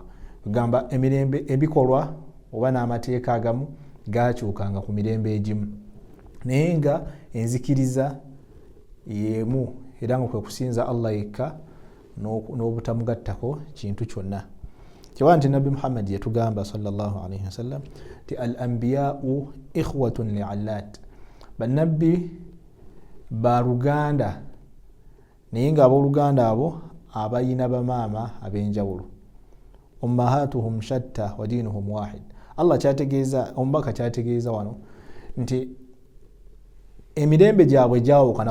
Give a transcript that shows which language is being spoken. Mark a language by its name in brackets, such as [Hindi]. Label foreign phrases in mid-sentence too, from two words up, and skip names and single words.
[Ganda] kugamba emirembe, ebikolwa oba n'amateeka agamu gaakyukanga ku mirembe egimu, naye nga enzikiriza y'emu, era nga kwe kusinza Allah yekka n'obutamugattako kintu kyonna. kyewaa nti nabbi Muhammad yetugamba [Arabic] صلى الله عليه وسلم [Ganda] ti [Arabic] الأنبياء إخوة لعلات. [Ganda] bannabbi baluganda, naye nga abooluganda abo abayina bamaama ab'enjawulo. [Arabic] أمهاتهم شتى ودينهم واحد. Allah kyategeeza, omubaka kyategeeza wano nti emirembe gyabwe gyawukana.